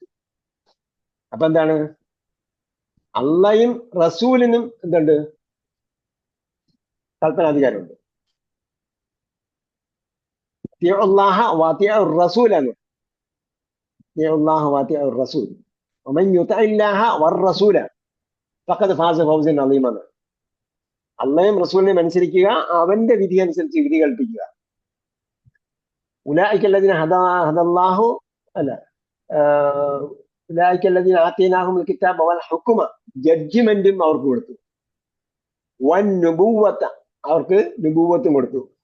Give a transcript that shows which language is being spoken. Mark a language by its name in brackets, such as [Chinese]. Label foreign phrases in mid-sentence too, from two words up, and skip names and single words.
[Malayalam] അപ്പൊ എന്താണ്? അള്ളയും റസൂലിനും എന്തുണ്ട്? കൽപ്പനാധികാരമുണ്ട്. [Arabic] റസൂൽ ومن يطع الله والرسول فقد فاز فوزا عظيما. [Malayalam] അള്ളയും റസൂലിനെയും അനുസരിക്കുക, അവന്റെ വിധി അനുസരിച്ച് വിധി കൽപ്പിക്കുക. [Arabic] أولئك الذين هدى الله ألا أولئك الذين آتيناهم الكتاب والحكم, [Malayalam] ജഡ്ജ്മെന്റും അവർക്ക് കൊടുത്തു. [Arabic] والنبوة, [Malayalam] അവർക്ക് നുബുവ്വത്തും കൊടുത്തു.